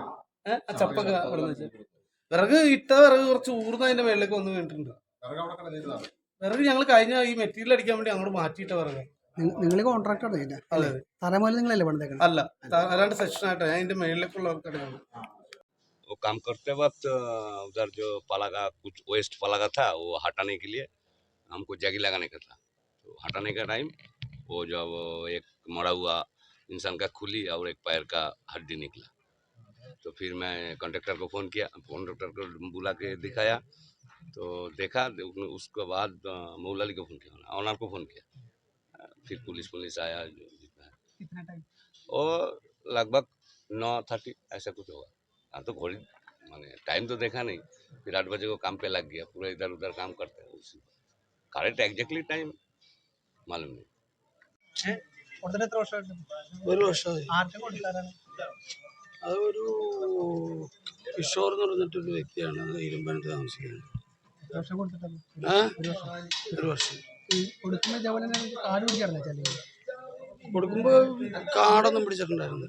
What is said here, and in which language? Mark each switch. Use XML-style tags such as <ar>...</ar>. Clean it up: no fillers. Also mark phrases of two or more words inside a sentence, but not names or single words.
<ml>ചപ്പൊക്കെ വിറക് ഇട്ട വിറക് കുറച്ച് ഊർന്ന് അതിന്റെ മേളിലേക്ക് വന്ന് വീണിട്ടുണ്ട്. വിറക് ഞങ്ങൾ കഴിഞ്ഞ ഈ മെറ്റീരിയൽ അടിക്കാൻ വേണ്ടി അങ്ങോട്ട് മാറ്റിയിട്ട വിറക്. നിങ്ങൾ കോൺട്രാക്ടർ അല്ല, അല്ലാണ്ട് സെക്ഷൻ ആയിട്ടാ ഞാൻ ഇതിന്റെ മേളിലേക്കുള്ളവർക്കറിയാം.</ml> <hi>वो काम करते वक्त उधर जो पाला का कुछ वेस्ट पाला का था वो हटाने के लिए हमको जगी लगाने का था। तो हटाने का टाइम वो जब एक मरा हुआ इंसान का खुली और एक पैर का हड्डी निकला, तो फिर मैं कॉन्ट्रैक्टर को फ़ोन किया। कॉन्ट्रैक्टर को बुला के दिखाया तो देखा। उसके बाद मौलाली को फ़ोन किया, ऑनर को फ़ोन किया। फिर पुलिस आया। कितना टाइम? वो लगभग 9:30 ऐसा कुछ होगा। हाँ, तो घड़ी मैंने टाइम तो देखा नहीं। फिर 8 बजे को काम पे लग गया। पूरा इधर उधर काम करते हैं। उसी</hi> <en>correct exactly</en> <hi>टाइम मालूम नहीं.</hi> <ml>ഒരു വർഷമായി. അതൊരു കിഷോർ എന്ന് പറഞ്ഞിട്ടൊരു വ്യക്തിയാണ്. ഇരുമ്പനത്ത് താമസിക്കുന്നത്. ഒരു വർഷം കൊടുക്കുമ്പോ കാടൊന്നും പിടിച്ചിട്ടുണ്ടായിരുന്നില്ല.</ml>